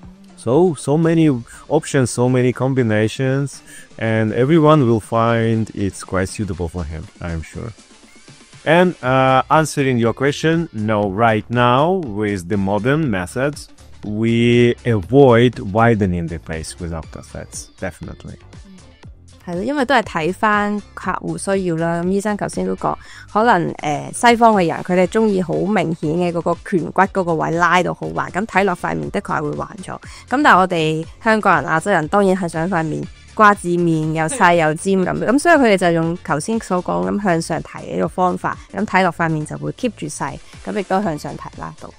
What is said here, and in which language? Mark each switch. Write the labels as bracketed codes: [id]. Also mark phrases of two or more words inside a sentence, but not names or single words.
[en] So many options, so many combinations, and everyone will find it's quite suitable for him, I'm sure. And answering your question, no, right now with the modern methods, we avoid widening the face with Aptos. That's definitely. [yue] 係咯，因為都係睇翻客戶需要啦。咁醫生頭先都講，可能西方嘅人佢哋中意好明顯嘅嗰個顴骨嗰個位拉到好橫，咁睇落塊面的確係會橫咗。咁但係我哋香港人、亞洲人當然係想塊面瓜子面又細又尖咁，所以佢哋就用頭先所講咁向上提呢個方法，咁睇落塊面就會 keep 住細，咁亦都向上提拉到。